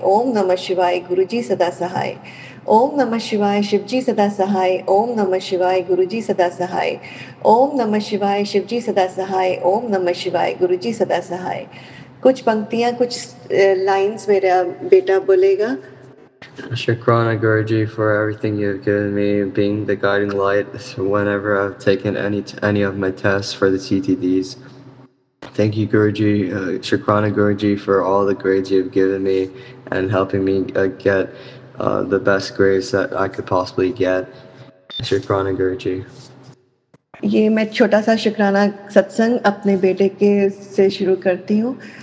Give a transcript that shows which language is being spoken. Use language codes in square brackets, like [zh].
[hi] ओम नमः शिवाय, गुरु जी सदा सहाय। ओम नमः शिवाय, शिव जी सदा सहाय। ओम नमः शिवाय, गुरु जी सदा सहाय। ओम नमः शिवाय, शिव जी सदा सहाय। ओम नमः शिवाय, गुरु जी सदा सहाय। कुछ पंक्तियाँ, कुछ लाइन्स मेरा बेटा बोलेगा। [en] Shakrana Guruji for everything you've given me, being the guiding light whenever I've taken any of my tests for the CTDs. Thank you, Guruji, Shakrana Guruji, for all the grades you've given me and helping me get the best grades that I could possibly get. Shakrana Guruji. [hi] ये मैं छोटा सा शुक्राना सत्संग अपने बेटे के से शुरू करती हूँ।